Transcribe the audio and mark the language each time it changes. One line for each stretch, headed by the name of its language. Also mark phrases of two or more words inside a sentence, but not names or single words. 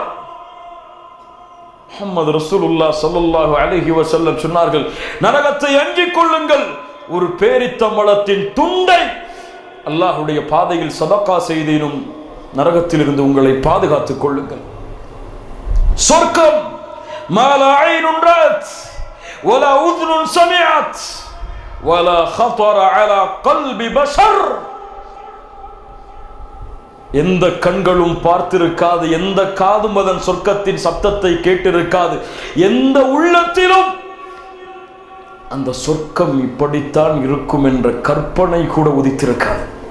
Tamil: முஹம்மது
Arabic: رسول الله صلى الله عليه وسلم
Tamil: சொன்னார்கள், நரகத்தை அஞ்சிக் கொள்ளுங்கள். ஒரு பேரித்தம்பழத்தின் துண்டை அல்லாஹ்வுடைய பாதையில் சதகா செய்தேனும் நரகத்திலிருந்து உங்களை பாதுகாத்துக் கொள்ளுங்கள்.
Arabic: சொர்க்கம் ما لا عين رأت ولا أذن سمعت ولا خطر على قلب بشر.
Tamil: எந்த கண்களும் பார்த்திருக்காது, எந்த காதும் அதன் சொர்க்கத்தின் சத்தத்தை கேட்டிருக்காது, எந்த உள்ளத்திலும் அந்த சொர்க்கம் இப்படித்தான் இருக்கும் என்ற கற்பனை கூட உதித்திருக்காது.